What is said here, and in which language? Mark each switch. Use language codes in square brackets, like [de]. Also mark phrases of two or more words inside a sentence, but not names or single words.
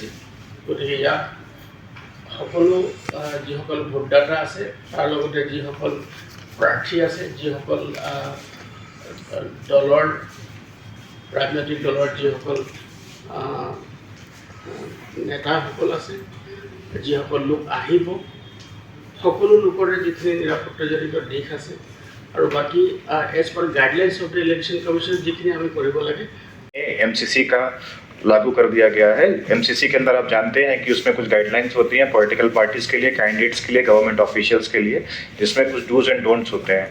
[as] গতিকে ইয়াত সকলো যিসকল ভোটদাতা আছে তাৰ লগতে যিসকল প্ৰাৰ্থী আছে, যিসকল দলৰ ৰাজনৈতিক দলৰ যিসকল নেতাসকল আছে, যিসকল লোক আহিব, সকলো লোকৰে যিখিনি নিৰাপত্তাজনিত দিশ আছে [hi] और बाकी एज पर [en] guidelines of the election commission [hi] जितनी हमें करब लगे एमसीसी का लागू कर दिया गया है। एमसीसी के अंदर आप जानते हैं कि उसमें कुछ गाइडलाइंस होती हैं [en] political parties [hi] के लिए, कैंडिडेट्स के लिए, [en] government officials [hi] के लिए, जिसमें कुछ [en] dos and don'ts [hi] होते हैं।